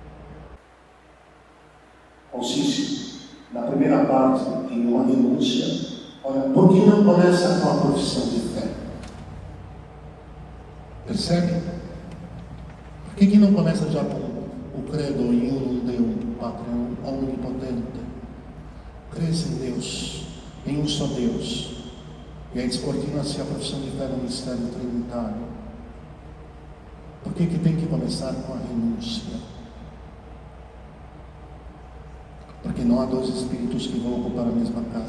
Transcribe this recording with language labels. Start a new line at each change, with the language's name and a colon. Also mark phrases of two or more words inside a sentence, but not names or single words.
Portuguese: consiste na primeira parte em uma renúncia Olha, por que não começa com a profissão de fé? Percebe? Por que não começa já com o
Latin: credo em unum Deum, Patrem omnipotente?
Portuguese: Crês em Deus, em um só Deus. E aí descortina-se a profissão de fé no mistério trinitário. Por que tem que começar com a renúncia? Porque não há dois espíritos que vão ocupar a mesma casa.